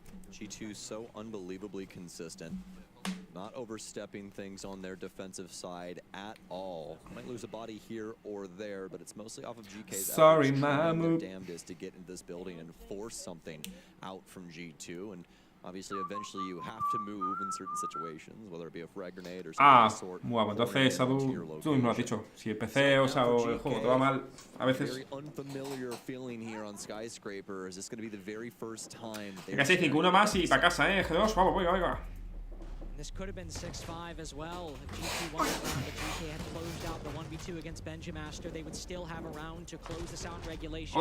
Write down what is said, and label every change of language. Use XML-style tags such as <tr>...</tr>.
<en>G2 so unbelievably consistent, not overstepping things on their defensive side at all. Might lose a body here or there, but it's mostly off of GK's Sorry, trying their damnedest to get into this building and force something out from G2. And obviously, eventually you have to move in certain situations, whether it be a frag grenade or something of the sort.</en> <es>Bueno, entonces tú me lo has dicho. Si el PC o sea, o el juego te va mal, a veces.</es> <en>Very unfamiliar feeling here on Skyscraper. Is this going to be the very first time?</en> <es>Venga, 6-5, uno más y para casa, G2, vamos, venga.</es> <en>This could have been 6-5 as well. If G2 won that round, if GK had closed out the 1v2 against Benjamaster, they would still have a round to close the sound regulation.</en>